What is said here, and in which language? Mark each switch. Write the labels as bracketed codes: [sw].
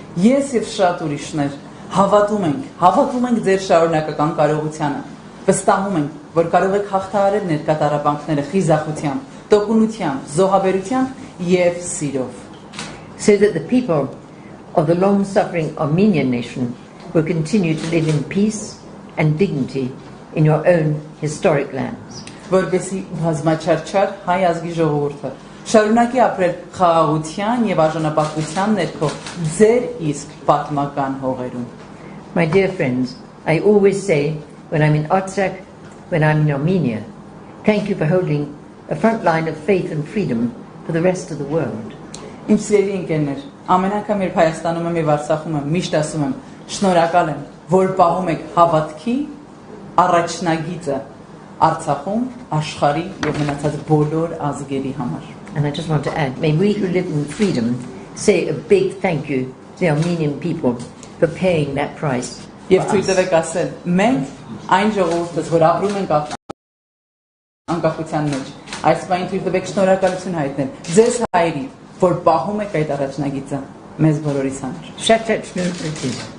[hy] Ես եւ շատ ուրիշներ հավատում ենք ձեր շարունակական կարողությանը։ Վստահում ենք, որ կարող եք հաղթահարել ներկա տառապանքները խիզախությամբ, տոկունությամբ, զոհաբերությամբ եւ սիրով։ [en] So that the people of the long-suffering Armenian nation will continue to live in peace and dignity in your own historic lands. [hy] Որպեսզի բազմաչարչար հայ ազգի ժողովուրդը շարունակի ապրել խաղաղության եւ արժանապատվության ներքո ձեր իսկ պատմական հողերում։ [en] My dear friends, I always say when I'm in Artsakh, when I'm in Armenia, thank you for holding a front line of faith and freedom for the rest of the world. [hy] Իմ սիրելի ընկերներ, ամեն անգամ երբ Հայաստանում եմ եւ Արցախում եմ, միշտ ասում եմ, շնորհակալ եմ, որ պահում եք հավատքի առաջնագիծը Արցախում, աշխարհի եւ մնացած բոլոր ազգերի համար։ [en] And I just want to add, may we who live in freedom say a big thank you to the Armenian people for paying that price. [hy] Եվ թույլ տվեք ասել, մենք այն ժողովուրդս, որ ապրում ենք անկախության մեջ, այս բանին թույլ տվեք շնորհակալություն հայտնել ձեզ հայերի, որ պահում եք այդ առաջնագիծը մեզ բոլորիս համար։ Շատ շնորհակալ։